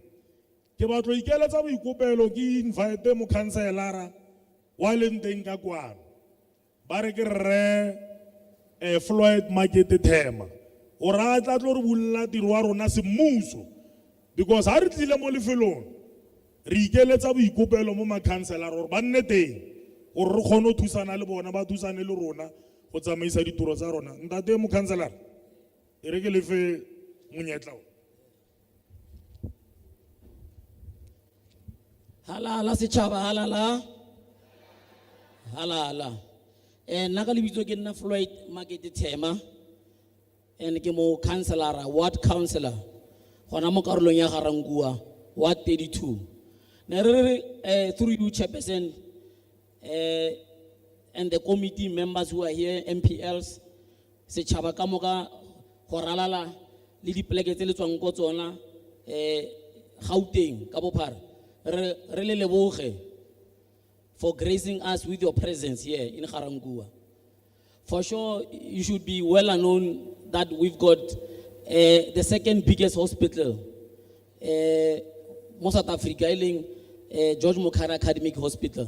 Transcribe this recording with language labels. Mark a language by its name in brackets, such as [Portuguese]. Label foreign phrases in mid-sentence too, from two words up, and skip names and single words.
[Tswana] Ke batlo ikeletsa boikopelo ke invite mo councilor wa leng teng ka kwano ba re ke re Floyd market tema o ra tla tlo re bulla tiro wa rona semmuso because ha re tlile mo lefelong re ikeletsa boikopelo mo makhanselara gore ba nne teng gore re kgone go thusana le bona ba thusane le rona go tsamaisa ditiro tsa rona. Ntate mo khanselara e re ke le fe monyetla o. Halala setšhaba halala halala nna ka lebitso ke nna Floyd Makete Thema, and ke mo councillor, [English] ward councillor [Tswana] gona mo karolong ya Garankuwa, ward 32. Ne re re, [English] through you chairperson and the committee members who are here, [Tswana] MPLs, setšhaba ka moka go ralala le dipoleke tse le tswang ko tsona Gauteng ka bophara, re le leboge [English] for gracing us with your presence here in Garankuwa. For sure, you should be well known that we've got the second biggest hospital most South Africa, George Mukhari Academic Hospital.